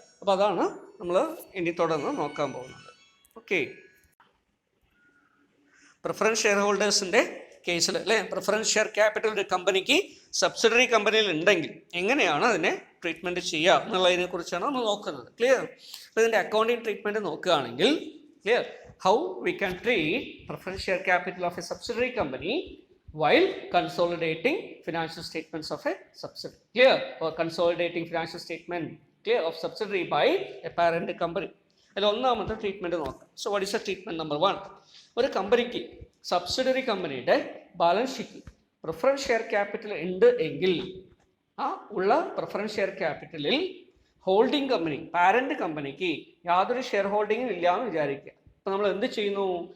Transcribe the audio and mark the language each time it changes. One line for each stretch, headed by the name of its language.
Malayalam: അപ്പോൾ അതാണ് നമ്മൾ ഇനി തുടർന്ന് നോക്കാൻ പോകുന്നത്. ഓക്കെ, പ്രിഫറൻസ് ഷെയർ ഹോൾഡേഴ്സിൻ്റെ കേസിൽ അല്ലേ, പ്രിഫറൻസ് ഷെയർ ക്യാപിറ്റൽ ഒരു കമ്പനിക്ക് സബ്സിഡറി കമ്പനിയിൽ ഉണ്ടെങ്കിൽ എങ്ങനെയാണ് അതിനെ ട്രീറ്റ്മെൻറ്റ് ചെയ്യുക എന്നുള്ളതിനെ കുറിച്ചാണ് നമ്മൾ നോക്കുന്നത്. ക്ലിയർ? അപ്പോൾ ഇതിൻ്റെ അക്കൗണ്ടിങ് ട്രീറ്റ്മെൻറ്റ് നോക്കുകയാണെങ്കിൽ
English: Clear, how we can treat preference share capital of a subsidiary company while consolidating financial statements of a subsidiary. Clear? Or consolidating financial statement, clear, of subsidiary by a parent company.
Malayalam: അതിൽ ഒന്നാമത്തെ treatment നോക്കാം. So what is A treatment number 1? ഒരു കമ്പനിക്ക് subsidiary കമ്പനിയുടെ balance ഷീറ്റിൽ preference share capital ഉണ്ട് എങ്കിൽ ആ ഉള്ള preference share ക്യാപിറ്റലിൽ holding company, parent കമ്പനിക്ക് യാതൊരു ഷെയർ ഹോൾഡിങ്ങും ഇല്ല എന്ന് വിചാരിക്കുക. അപ്പോൾ നമ്മൾ എന്ത് ചെയ്യുന്നു?